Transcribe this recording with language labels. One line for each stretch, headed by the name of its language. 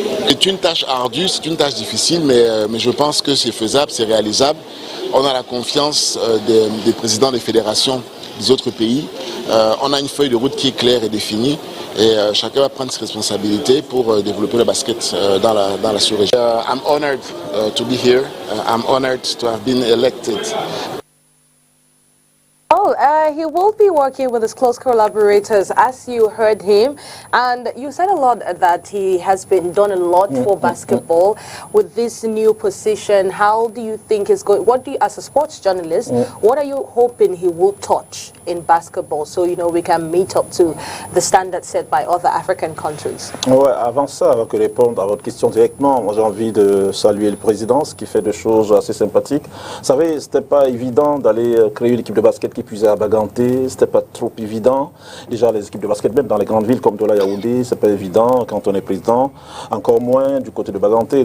French: C'est une tâche ardue, c'est une tâche difficile, mais je pense que c'est faisable, c'est réalisable. On a la confiance des présidents des fédérations des autres pays. On a une feuille de route qui est claire et définie. Et chacun va prendre ses responsabilités pour développer le basket dans la sous-région.
English: I'm honored to be here. I'm honored to have been elected. He will be working with his close collaborators, as you heard him, and you said a lot that he has been done a lot for basketball. With this new position, how do you think is going? What do you, as a sports journalist, what are you hoping he will touch in basketball, so you know we can meet up to the standards set by other African countries?
French: Ouais, avant ça, avant que répondre à votre question directement, moi j'ai envie de saluer le président, qui fait des choses assez sympathiques. Vous savez, c'était pas évident d'aller créer une équipe de basket qui puisait à Baganté, c'était pas trop évident. Déjà les équipes de basket, même dans les grandes villes comme Douala, Yaoundé, c'est pas évident quand on est président, encore moins du côté de Baganté.